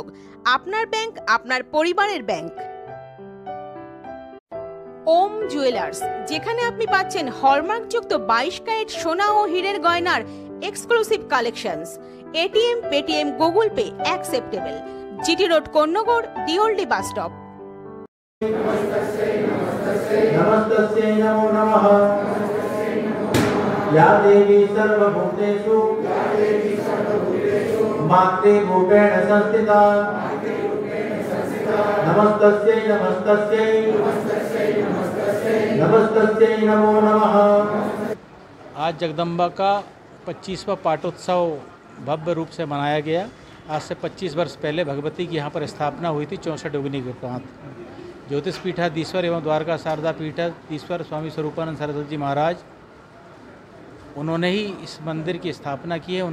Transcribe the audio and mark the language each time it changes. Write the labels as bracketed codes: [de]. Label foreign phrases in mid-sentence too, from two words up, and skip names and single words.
[bn] আপনার ব্যাংক আপনার পরিবারের ব্যাংক। ওম জুয়েলার্স, যেখানে আপনি পাচ্ছেন হলমার্কযুক্ত ২২ ক্যারেট সোনা ও হীরের গয়নার [en] exclusive collections. [bn] এটিএম, পেটিএম, গুগল পে অ্যাকসেপ্টেবল। জিটি রোড, কোন্নগর, দিওল্ডি বাস স্টপ। [sa] নমস্তস্যৈ নমো নমঃ। या देवी सर्वभूतेषु मातृरूपेण संस्थिता नमस्तस्यै नमस्तस्यै नमस्तस्यै नमो नमः। [hi] आज जगदम्बा का 25वां पाटोत्सव भव्य रूप से मनाया गया। आज से 25 वर्ष पहले भगवती की यहाँ पर स्थापना हुई थी 64 योगिनी के प्रांत। ज्योतिष पीठाधीश्वर एवं द्वारका शारदा पीठाधीश्वर स्वामी स्वरूपानंद सरस्वती जी महाराज, उन्होंने ही इस मंदिर की स्थापना की है।